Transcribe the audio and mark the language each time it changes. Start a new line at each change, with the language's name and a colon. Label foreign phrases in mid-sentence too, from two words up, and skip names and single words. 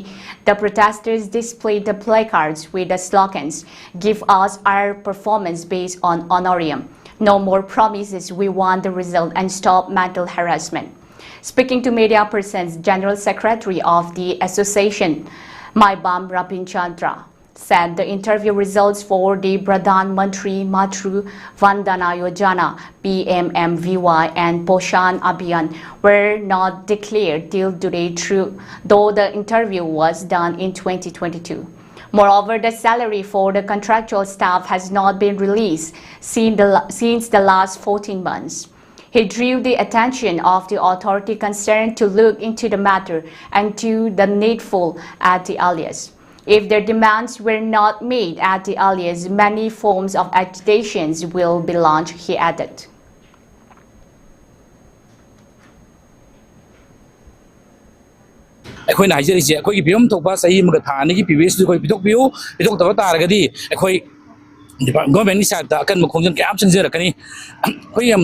English: The protesters displayed the placards with the slogans, "Give us our performance based on honorarium. No more promises, we want the result, and stop mental harassment." Speaking to media persons, General Secretary of the Association, Maibam Rapinchandra, said the interview results for the Pradhan Mantri Matru Vandana Yojana PMMVY and Poshan Abhiyan were not declared till today, though the interview was done in 2022. Moreover, the salary for the contractual staff has not been released since the last 14 months. He drew the attention of the authority concerned to look into the matter and do the needful at the earliest. If their demands were not made at the earliest, many forms of agitations will be launched, he added.
Manipuri: ꯑꯩꯈꯣꯏꯅ ꯍꯥꯏꯖꯔꯤꯁꯦ ꯑꯩꯈꯣꯏꯒꯤ ꯐꯤꯕꯝ ꯊꯣꯛꯄ ꯆꯍꯤ ꯑꯃꯒ ꯊꯥ ꯑꯅꯤꯒꯤ ꯄꯤꯕꯤꯑꯦꯁꯇꯨ ꯑꯩꯈꯣꯏ ꯄꯤꯊꯣꯛꯄꯤꯌꯨ ꯄꯤꯊꯣꯛꯇꯕ ꯇꯥꯔꯒꯗꯤ ꯑꯩꯈꯣꯏ ꯒꯣꯔꯃꯦꯟꯒꯤ ꯁꯥꯏꯠꯇ ꯑꯀꯟꯕ ꯈꯣꯡꯖꯪ ꯀꯌꯥ ꯑꯃ ꯆꯪꯖꯔꯛꯀꯅꯤ ꯑꯩꯈꯣꯏ ꯌꯥꯝ